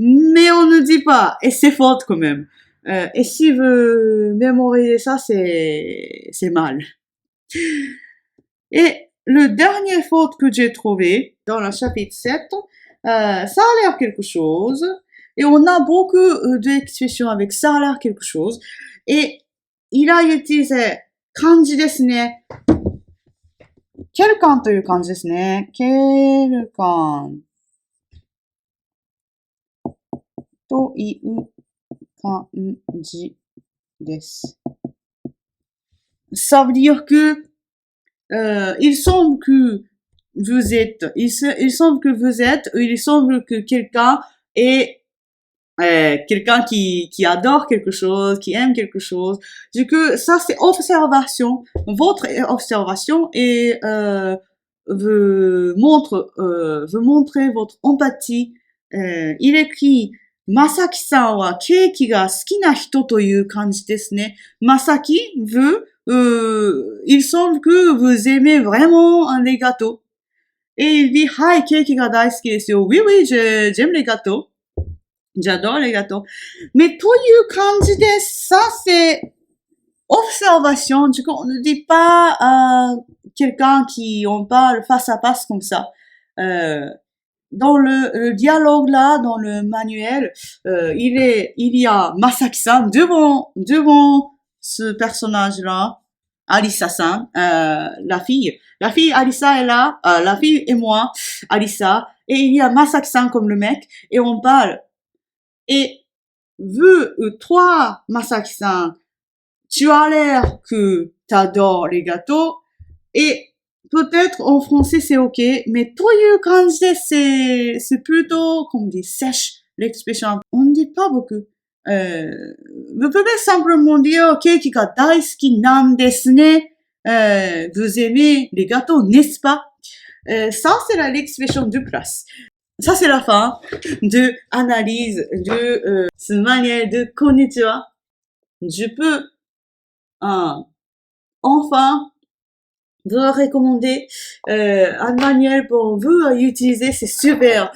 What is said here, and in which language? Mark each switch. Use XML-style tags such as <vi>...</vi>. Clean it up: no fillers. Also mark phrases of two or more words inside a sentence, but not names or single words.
<fr>mais on ne dit pas, et c'est faute quand même. Et si vous mémorisez ça, c'est mal. Et le dernier faute que j'ai trouvé dans le chapitre 7, ça a l'air quelque chose, et on a beaucoup d'expressions avec ça a l'air quelque chose, et il a utilisé</fr> <ja>感じですね.</ja> <fr>quelqu'un</fr> <ja>という感じですね。</ja> <fr>quelqu'un</fr> <ja>という感じです。</ja> <fr>Ça veut dire que il semble que vous êtes, il semble que vous êtes, il semble que quelqu'un est quelqu'un qui adore quelque chose, qui aime quelque chose. Du coup, ça c'est observation, votre observation et veut montrer votre empathie. Il écrit</fr> <ja>Masakiさんはケーキが好きな人という感じですね.</ja> <fr>Masaki veut il semble que vous aimez vraiment les gâteaux. Et il dit,</fr> <ja>はい、ケーキが大好きですよ.</ja> <fr>Oui, oui, j'aime les gâteaux. J'adore les gâteaux. Mais</fr> <ja>という感じです,</ja> <fr>ça c'est observation. Du coup, on ne dit pas à quelqu'un qui on parle face à face comme ça. Dans le dialogue là, dans le manuel, il y a Masaki-san devant ce personnage-là, Alisa-san, la fille Alisa est là, la fille et moi, Alisa, et il y a Masaki-san comme le mec, et on parle. Et vu toi, Masaki-san, tu as l'air que t'adores les gâteaux, et peut-être en français c'est ok, mais</fr> <ja>という感じ</ja> <fr>c'est plutôt, comme on dit, sèche l'expression. On ne dit pas beaucoup. Vous pouvez simplement dire</fr> <ja>ケーキが大好きなんですね.</ja> <fr>Vous aimez les gâteaux, n'est-ce pas? Ça c'est l'expression de place. Ça c'est la fin de analyse de ce manuel de konnichiwa. Je peux enfin vous recommander un manuel pour vous utiliser, c'est super.</fr>